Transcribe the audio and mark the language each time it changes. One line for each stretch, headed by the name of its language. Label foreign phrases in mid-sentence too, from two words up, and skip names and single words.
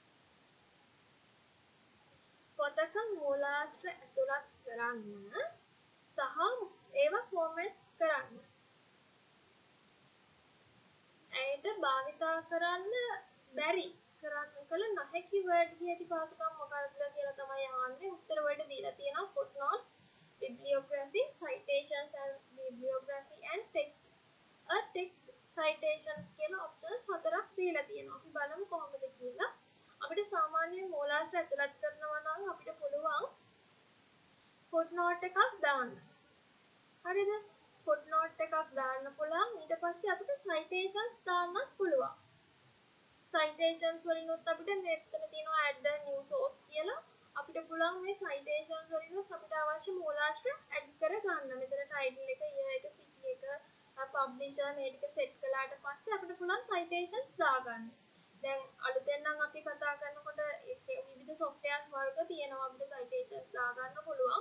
Sinhala: පොතක මූලාශ්‍ර ඇතුළත් කරන්න සහ ඒවා ෆෝමැට් කරන්න. ඇයට භාවිතා කරන්න බැරි කළ නොහැකි
English: word key
Sinhala: ඇති පහසුකම් මොකක්ද කියලා තමයි අහන්නේ. උත්තර වලට දීලා තියෙනවා
English: footnotes, bibliography, citations and bibliography and text. text citations
Sinhala: කියලා options හතරක් දීලා තියෙනවා. අපි බලමු කොහොමද කියලා. අපිට සාමාන්‍යයෙන් මූලාශ්‍ර ඇතුළත් කරනවා නම් අපිට පුළුවන් footnote එකක් දාන්න. හරිද? footnote එකක් දාන්න පුළුවන්. ඊට පස්සේ අපිට citations දාන්නත් පුළුවන්. citations වලිනුත් අපිට මෙතන තියෙනවා
English: add a new source
Sinhala: කියලා. අපිට පුළුවන් මේ citations වලිනුත් අපිට අවශ්‍ය මූලාශ්‍ර add කර ගන්න. මෙතන title එක, year එක, city එක, publisher මේ ටික set කළාට පස්සේ අපිට පුළුවන් citations දාගන්න. දැන් අලුතෙන් නම් අපි කතා කරනකොට විවිධ softwares වර්ග තියෙනවා අපිට citations දාගන්න පුළුවන්.